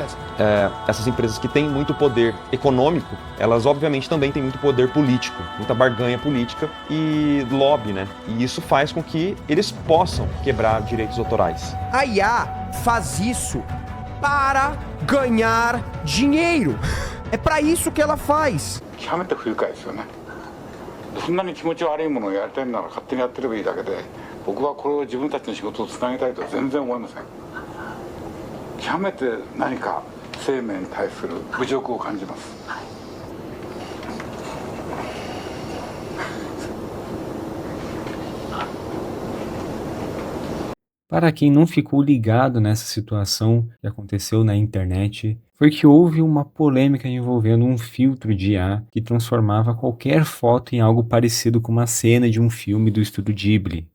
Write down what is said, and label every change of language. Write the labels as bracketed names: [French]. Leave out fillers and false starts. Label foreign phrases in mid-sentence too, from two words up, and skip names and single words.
[Portuguese] Essas empresas que têm muito poder econômico, elas obviamente também têm muito poder político, muita barganha política e lobby, né? E isso faz com que eles possam quebrar direitos autorais. A IA faz isso para ganhar dinheiro. É para isso que ela faz. [Japanese] 極めて不愉快ですよね。そんなに気持ち悪いものをやりたいなら勝手にやってればいいだけで、僕はこれを自分たちの仕事をつなげたいとは全然思いません。極めて何か生命に対する侮辱を感じます。 [Portuguese] Para quem não ficou ligado nessa situação que aconteceu na internet, foi que houve uma polêmica envolvendo um filtro de IA que transformava qualquer foto em algo parecido com uma cena de um filme do estúdio Ghibli.